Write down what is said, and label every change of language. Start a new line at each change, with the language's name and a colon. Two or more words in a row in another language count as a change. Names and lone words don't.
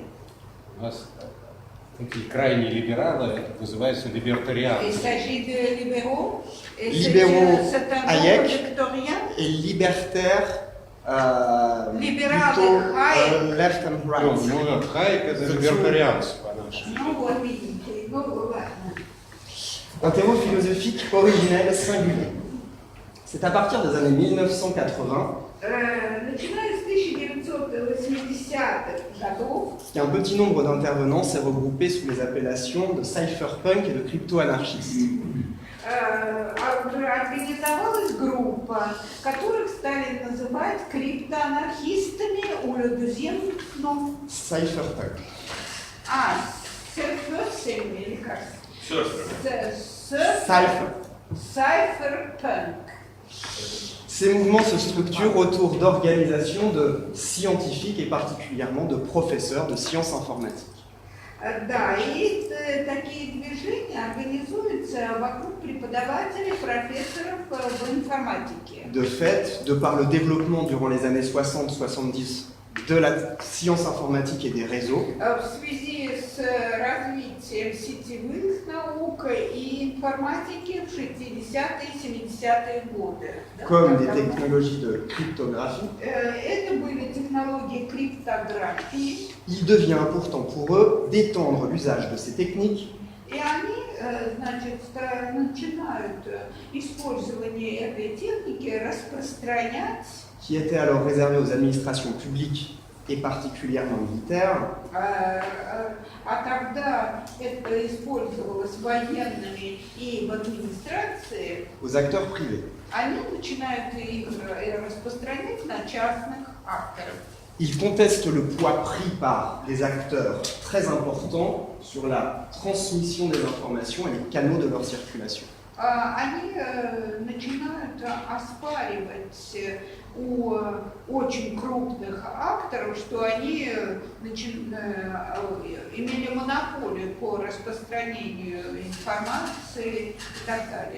Russian: У нас такие крайние либералы, это называется
French: Il
Russian: либертарианцы.
French: s'agit de libéraux, et Libéraux, c'est un Hayek. nombre victorien. et libertaires Libérales, plutôt Hayek.
English: left and
Russian: Ну,
English: right.
Russian: Хайек это либертарианцы по-нашему. Ну вот видите, ну ладно.
French: Un terreau philosophique originel singulier. C'est à partir des années 1980
Russian: Начиная с 1980-х годов,
French: qu'un petit nombre d'intervenants s'est regroupé sous les appellations de cypherpunk et de crypto-anarchistes.
Russian: организовалась группа, которых стали называть криптоанархистами
French: ou le deuxième nom.
Russian: Cypherpunk. Surfing или как? Cypherpunk.
French: Ces mouvements se structurent autour d'organisations de scientifiques et particulièrement de professeurs de sciences informatiques.
Russian: Да, и такие движения организуются вокруг преподавателей, профессоров в информатике.
French: De fait, de par le développement durant les années 60-70 de la science informatique et des réseaux,
Russian: В связи с развитием сетевых наук и информатики в 60-е и 70-е годы.
French: comme des technologies de cryptographie,
Russian: Это были технологии криптографии.
French: il devient important pour eux d'étendre l'usage de ces techniques
Russian: И они, значит, начинают использование этой техники распространять,
French: qui étaient alors réservées aux administrations publiques et particulièrement militaires,
Russian: а тогда это использовалось военными и в администрации,
French: aux acteurs privés.
Russian: они начинают их распространять на частных авторов.
French: Ils contestent le poids pris par des acteurs très importants sur la transmission des informations et les canaux de leur circulation.
Russian: Они начинают оспаривать у очень крупных акторов, что они имели монополию по распространению информации и так далее.